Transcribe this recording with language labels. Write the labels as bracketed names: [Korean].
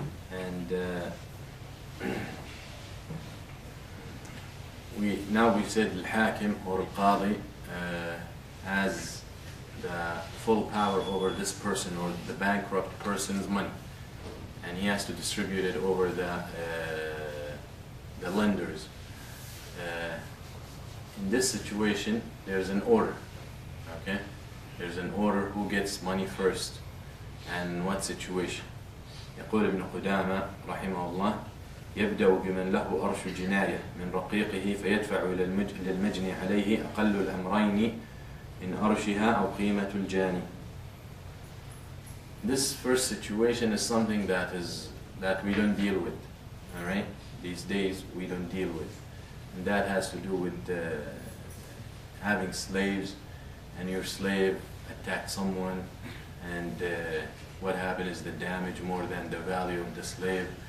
[English] And we said Al-Hakim or Al-Qadi has the full power over this person or the bankrupt person's money, and he has to distribute it over the lenders. In this situation, there's an order. Okay, there's an order who gets money first, and what situation. [Arabic] يقول ابن قدامة رحمه الله: يبدأ بمن له أرش جناية من رقيقه فيدفع إلى المجني عليه أقل الأمرين من أرشها أو قيمة الجاني. [English] This first situation is something that we don't deal with. All right, these days we don't deal with, and that has to do with having slaves, and your slave attacked someone, and what happened is the damage more than the value of the slave.